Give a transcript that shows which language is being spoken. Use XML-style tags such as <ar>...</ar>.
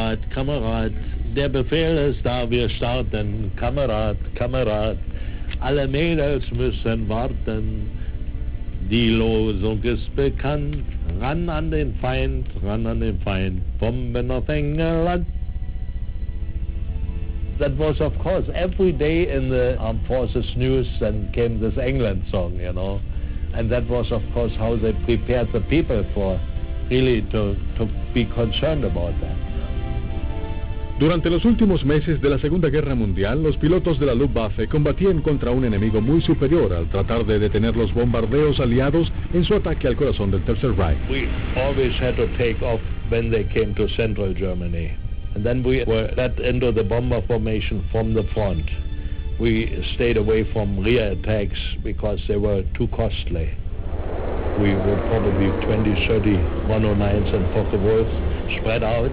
<de>Kamerad, der Befehl ist da, wir starten. Kamerad, alle Mädels müssen warten. Die Losung ist bekannt, ran an den Feind, Bomben auf England.</de> <en>That was, of course, every day in the Armed Forces news, then came this England song, you know. And that was, of course, how they prepared the people for really to be concerned about that.</en> <es>Durante los últimos meses de la Segunda Guerra Mundial, los pilotos de la Luftwaffe combatían contra un enemigo muy superior al tratar de detener los bombardeos aliados en su ataque al corazón del Tercer Reich.</es> <en>We always had to take off when they came to central Germany. And then we were led into the bomber formation from the front. We stayed away from rear attacks because they were too costly. We were probably 20, 30 109s and Focke-Wulfs spread out.</en>